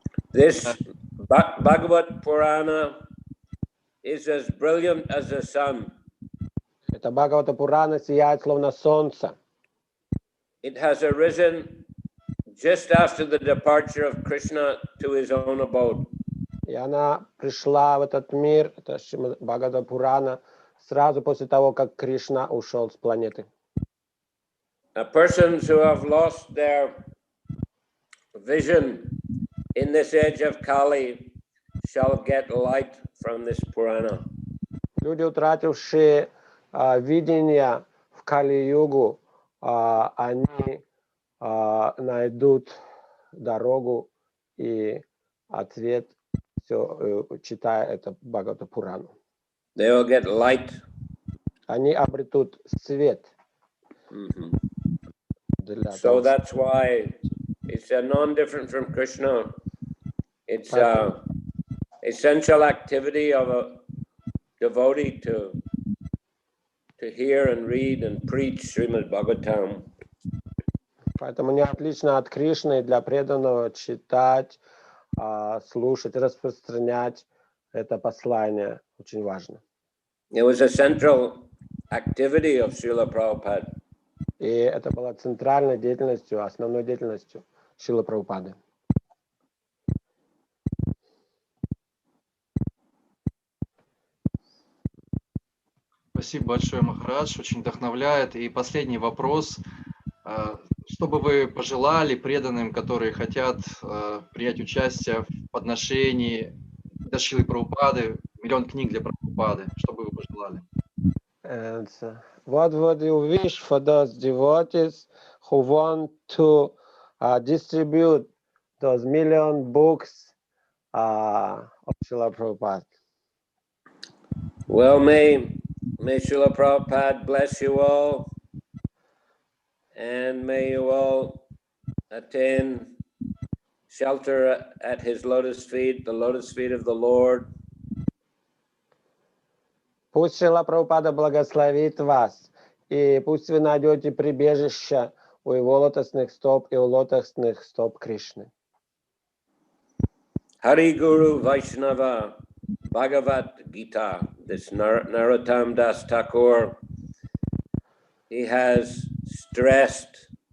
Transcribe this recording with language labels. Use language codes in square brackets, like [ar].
[en] This Bhagavad Purana is as brilliant as the sun. [ru] Это Бхагавата Пурана сияет словно солнце. [en] It has arisen just after the departure of Krishna to his own abode. [ru] И она пришла в этот мир, это Бхагавата Пурана, сразу после того, как Кришна ушел с планеты. [en] Persons who have lost their vision in this age of Kali shall get light from this Purana. [ru] Люди, утратившие видение в Кали-югу, они найдут дорогу и ответ, все, читая это Бхагавата Пурану. [en] They will get light. [ru] Они обретут свет. [en] So that's why it's a non-different from Krishna. It's a essential activity of a devotee to hear and read and preach Srimad Bhagavatam. [ru] Поэтому не отлично от Кришны для преданного читать, слушать, распространять это послание. Очень важно. [en] It was a central activity of Srila Prabhupada. [ru] И это была центральной деятельностью, основной деятельностью Шрилы Прабхупады. Спасибо большое, Махарадж, очень вдохновляет. И последний вопрос. Что бы вы пожелали преданным, которые хотят принять участие в подношении для Шрилы Прабхупады, миллион книг для Прабхупады? Что бы вы пожелали? [en] And what would you wish for those devotees who want to distribute those million books of Srila Prabhupada? Well, may Srila Prabhupada bless you all, and may you all attain shelter at his lotus feet, the lotus feet of the Lord. [ru] Пусть Шрила Прабхупада благословит вас, и пусть вы найдете прибежище у его лотосных стоп и у лотосных стоп Кришны. [en] Hari Guru Vaishnava Bhagavad Gita, this Narottam Das Thakur, he has stressed